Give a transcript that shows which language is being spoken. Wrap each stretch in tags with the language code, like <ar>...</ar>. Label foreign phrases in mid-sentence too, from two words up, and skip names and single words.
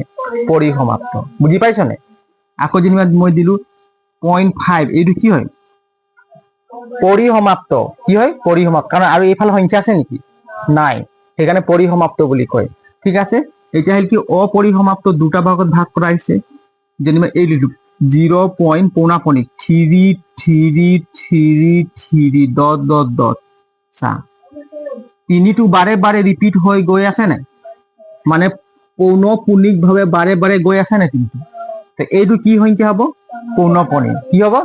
<as>পৰিসমাপ্ত। বুজি পাইছ নে? আকৌ যেনিবা মই দিলো 0.5 এইটো কি হয়? পৰিসমাপ্ত। কি হয়? পৰিসমাপ্ত। কাৰণ আৰু এইফালে সংখ্যা আছে নেকি? নাই, সেইকাৰণে পৰিসমাপ্ত বুলি কয়। ঠিক আছে, এতিয়া হল কি অপৰিসমাপ্ত দুটা ভাগত ভাগ করা হয়েছে। যেনিবা এই লিখো 0. পৌনাপনিক 333</as> <en>dot dot dot.</en> <as>চা, তিনিটো বাৰে বাৰে রিপিট হৈ গৈ আছে নাই? মানে পৌনপুনিক ভাবে বাৰে বাৰে গৈ আছে নাই কিন্তু? এইটো কি সংখ্যা হব? পৌনপুনিক। কি হব?</as>